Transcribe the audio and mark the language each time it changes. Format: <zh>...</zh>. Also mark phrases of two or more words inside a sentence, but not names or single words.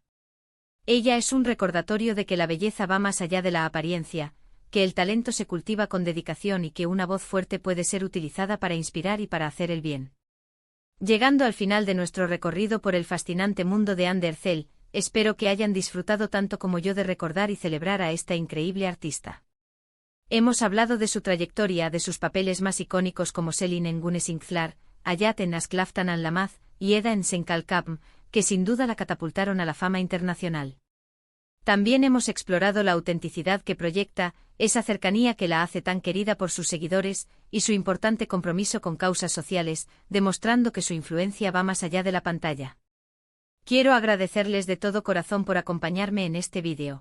<es>Ella es un recordatorio de que la belleza va más allá de la apariencia, que el talento se cultiva con dedicación y que una voz fuerte puede ser utilizada para inspirar y para hacer el bien. Llegando al final de nuestro recorrido por el fascinante mundo de Andercel, espero que hayan disfrutado tanto como yo de recordar y celebrar a esta increíble artista. Hemos hablado de su trayectoria, de sus papeles más icónicos como Selin en Güneşinkler, Hayat en Aşk Laftan Anlamaz y Eda en Sen Kalkam, que sin duda la catapultaron a la fama internacional. También hemos explorado la autenticidad que proyecta, esa cercanía que la hace tan querida por sus seguidores, y su importante compromiso con causas sociales, demostrando que su influencia va más allá de la pantalla. Quiero agradecerles de todo corazón por acompañarme en este vídeo.</es>